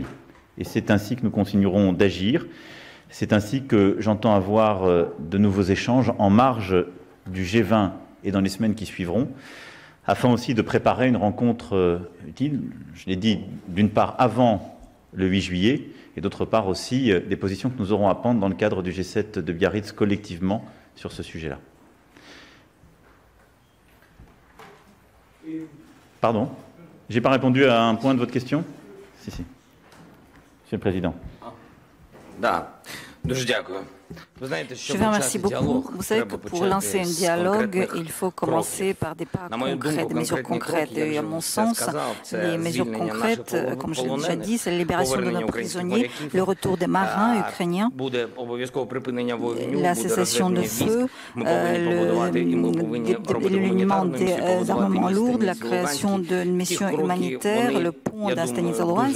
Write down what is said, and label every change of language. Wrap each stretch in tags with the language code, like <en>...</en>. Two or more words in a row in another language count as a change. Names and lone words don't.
<fr>Et c'est ainsi que nous continuerons d'agir. C'est ainsi que j'entends avoir de nouveaux échanges en marge du G20 et dans les semaines qui suivront, afin aussi de préparer une rencontre utile, je l'ai dit, d'une part avant le 8 juillet, et d'autre part aussi des positions que nous aurons à prendre dans le cadre du G7 de Biarritz collectivement sur ce sujet-là. Pardon, j'ai pas répondu à un point de votre question? Si. Monsieur le Président.</fr> <uk>Да, дуже дякую.</uk> <fr>Je vous remercie beaucoup. Vous savez que pour lancer un dialogue, il faut commencer par des pas concrets, des mesures concrètes. Et à mon sens, les mesures concrètes, comme je l'ai déjà dit, c'est la libération de nos prisonniers, le retour des marins ukrainiens, la cessation de feu, l'éloignement des armements lourds, la création d'une mission humanitaire, le pont d'Stanislavski.</fr>